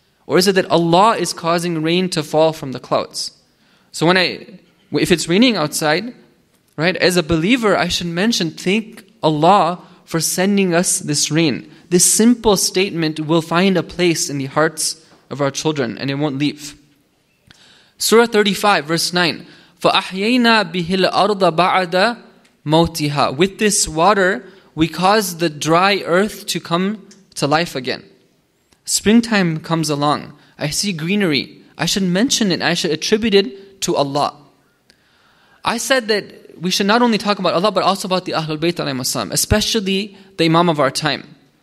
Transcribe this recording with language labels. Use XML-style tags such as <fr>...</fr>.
<en>Or is it that Allah is causing rain to fall from the clouds? So if it's raining outside, right, as a believer, I should thank Allah for sending us this rain. This simple statement will find a place in the hearts of our children, and it won't leave. Surah 35, verse 9,</en> <ar>فَأَحْيَيْنَا بِهِ الْأَرْضَ بَعْدَ مَوْتِهَا.</ar> <en>With this water, we cause the dry earth to come to life again. Springtime comes along. I see greenery. I should mention it. I should attribute it to Allah. I said that we should not only talk about Allah, but also about the Ahlul Bayt alayhim salam, especially the Imam of our time.</en>